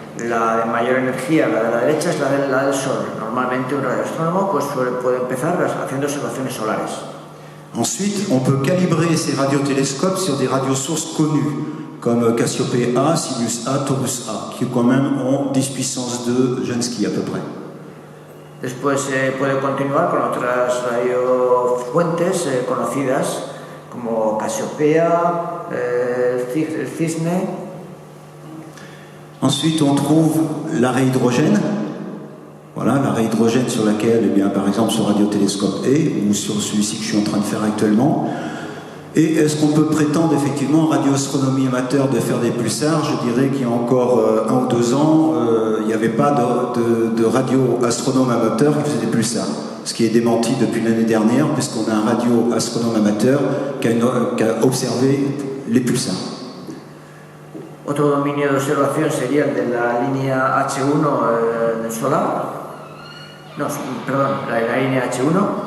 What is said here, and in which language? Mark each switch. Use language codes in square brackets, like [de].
[es] La de mayor energía, la de la derecha, es la del Sol. Normalmente un radioastrónomo puede empezar haciendo observaciones solares. [fr] Ensuite, on peut calibrer ces radiotélescopes sur des radiosources connues, comme Cassiopée A, Sirius A, Taurus A, qui quand même ont 10 puissance 2 Jansky à peu près. [es] Después se puede continuar con otras radiofuentes conocidas, como Casiopea, el Cisne. [fr] Ensuite, on trouve l'arrêt hydrogène. Voilà, l'arrêt hydrogène sur laquelle, eh bien, par exemple, ce radiotélescope est, ou sur celui-ci que je suis en train de faire actuellement. Et est-ce qu'on peut prétendre effectivement en radioastronomie amateur de faire des pulsars? Je dirais qu'il y a encore 1 ou 2 ans, il n'y avait pas de radioastronome amateur qui faisait des pulsars. Ce qui est démenti depuis l'année dernière, puisqu'on a un radioastronome amateur qui a observé les pulsars. [es] Otro dominio de observación sería el de la línea H1 del solar. No, perdón, la línea H1.